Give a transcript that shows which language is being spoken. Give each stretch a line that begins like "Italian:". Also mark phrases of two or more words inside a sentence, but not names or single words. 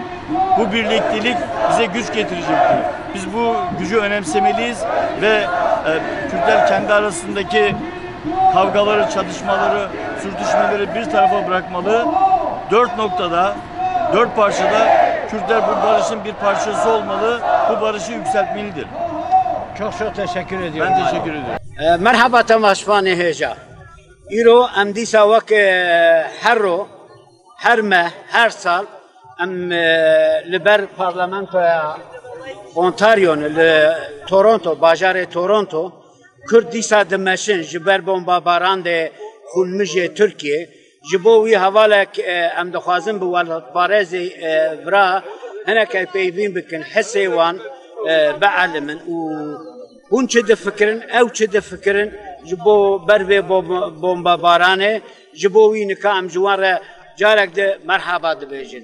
Turkish: Bu birliktelik bize güç getirecektir. Biz bu gücü önemsemeliyiz ve Kürtler kendi arasındaki kavgaları, çatışmaları, sürtüşmeleri bir tarafa bırakmalı. 4 parçada Kürtler bu barışın bir parçası olmalı. Bu barışı yükseltmelidir. Çok teşekkür ediyorum. Ben teşekkür ediyorum.
Kurdish: Merhaba temaşvani heja. İro em dîsa vek her sal em li ber parlamentoya Ontario li Toronto, bajarê Toronto, Kurd dîsa dimeşin ji ber bombabaran de xunmijê Tirkiye, ji bo wî hevalek em dixwazin bi welparêzê vira hinekê peyvîn bikin hesê wan bielimin û hûn çi difikirin, ew çi difikirin ji bo ber vê bombabaranê, ji bo wî nika em ji wan re carek de merhaba dibêjin.